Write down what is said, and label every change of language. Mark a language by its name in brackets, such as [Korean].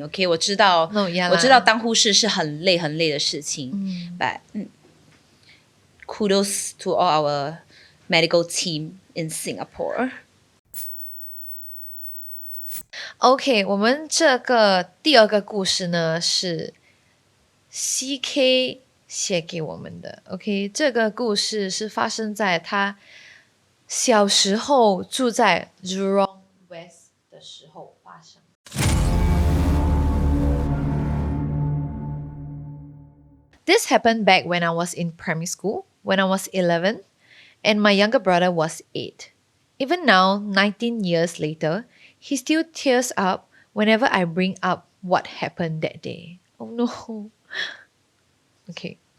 [Chinese] OK， 我知道当护士是很累的事情。 [English] But kudos to all our medical team in Singapore.OK， [Chinese] 我们这个第2个故事呢是 CK 写给我们的。OK， 这个故事是发生在他小时候住在 Jurong West 的时候发生。 [English] This happened back when I was in primary school, when I was 11, and my younger brother was 8. Even now, 19 years later, he still tears up whenever I bring up what happened that day. Oh no. Okay.